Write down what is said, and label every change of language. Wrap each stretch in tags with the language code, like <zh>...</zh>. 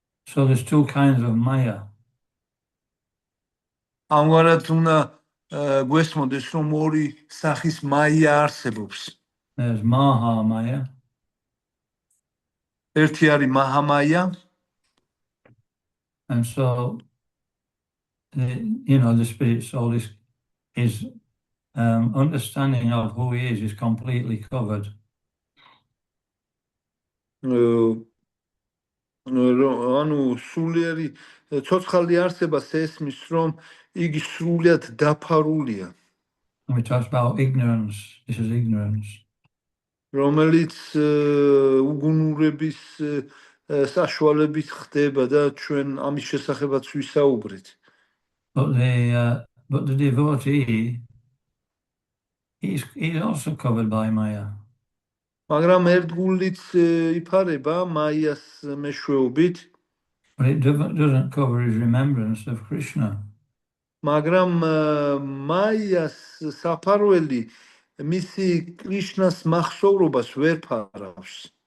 <en>So there's two kinds of maya.</en> <ka>ამგვარად უნდა გვესმოდეს, რომ ორი სახის მაია არსებობს.</ka> <en>There's Maha Maya.</en> <ka>ერთი არის მაჰამაია.</ka> <en>And so, you know, the spirit soul is understanding of who he is completely covered.</en> <ka>ანუ სულიერი ცოცხალი არსებას ესმის, რომ იგი სრულიად დაფარულია,</ka> <en>And we talked about ignorance. This is ignorance.</en> <ka>რომელიც უგუნურების საშუალებით ხდება და ჩვენ ამის შესახებაც ვისაუბრეთ.</ka> <en>But the devotee, he's also covered by Maya.</en> <ka>მაგრამ ერთგულიც იფარება მაიას მეშვეობით,</ka> <en>But it doesn't cover his remembrance of Krishna.</en> <ka>მაგრამ მაიას საფარველი მისი კრიშნას მახსოვრობას ვერ ფარავს.</ka>